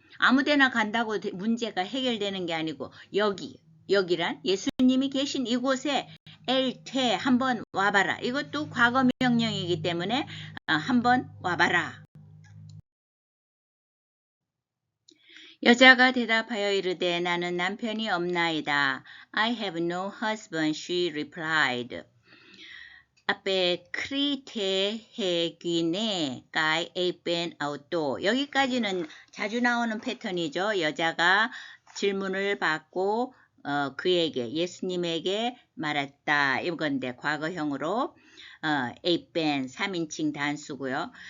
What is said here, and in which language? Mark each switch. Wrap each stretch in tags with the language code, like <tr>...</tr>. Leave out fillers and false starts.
<ko>아무데나 간다고 문제가 해결되는 게 아니고 여기란 예수님이 계신 이곳에 엘테 한번 와봐라. 이것도 과거 명령이기 때문에 한번 와봐라. 여자가 대답하여 이르되 나는 남편이 없나이다.</ko> <en>I have no husband, she replied.</en> <ko>앞에 크리테헤귀네 까이 에이펜 아웃도 여기까지는 자주 나오는 패턴이죠. 여자가 질문을 받고 그에게 예수님에게 말했다 이건데 과거형으로 에이펜 3인칭 단수고요.</ko>